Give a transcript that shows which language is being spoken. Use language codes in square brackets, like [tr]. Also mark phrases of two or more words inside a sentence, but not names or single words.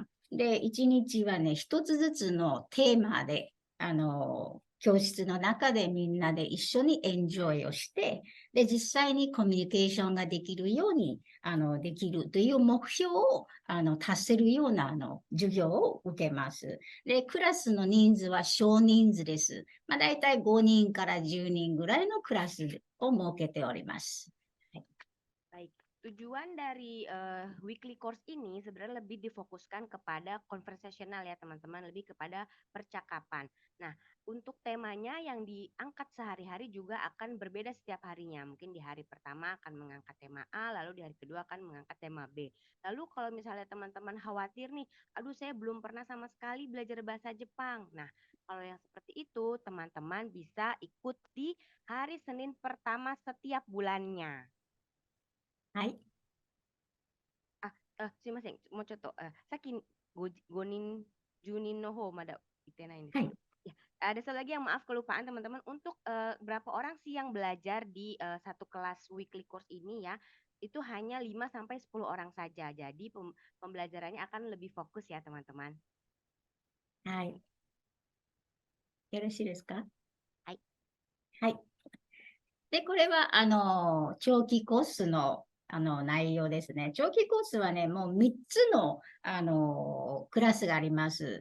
[ja] で、1日はね、1つずつのテーマで、教室の中でみんなで一緒にエンジョイをして、で、実際にコミュニケーションができるように、できるという目標を、達せるような、授業を受けます。で、クラスの人数は少人数です。だいたい5人から10人ぐらいのクラスを設けております。 [id] Baik, tujuan dari [en] weekly course [id] ini sebenarnya lebih difokuskan kepada conversational ya teman-teman, lebih kepada percakapan. Nah, untuk temanya yang diangkat sehari-hari juga akan berbeda setiap harinya. Mungkin di hari pertama akan mengangkat tema A, lalu di hari kedua akan mengangkat tema B. Lalu kalau misalnya teman-teman khawatir nih, aduh saya belum pernah sama sekali belajar bahasa Jepang. Nah, kalau yang seperti itu teman-teman bisa ikut di hari Senin pertama setiap bulannya. [ja] はい。すいません、もうちょっと、さっき5人、10人の方まだ言ってないんですけど、 [id] ya, ada satu lagi yang maaf kelupaan teman-teman, untuk berapa orang sih yang belajar di satu kelas [en] weekly course [id] ini ya, itu hanya 5 sampai 10 orang saja. Jadi pembelajarannya akan lebih fokus ya teman-teman. [ja] はい。よろしいですか？はい。はい。で、これは、長期コースの、内容ですね。長期コースはね、もう3つの、クラスがあります。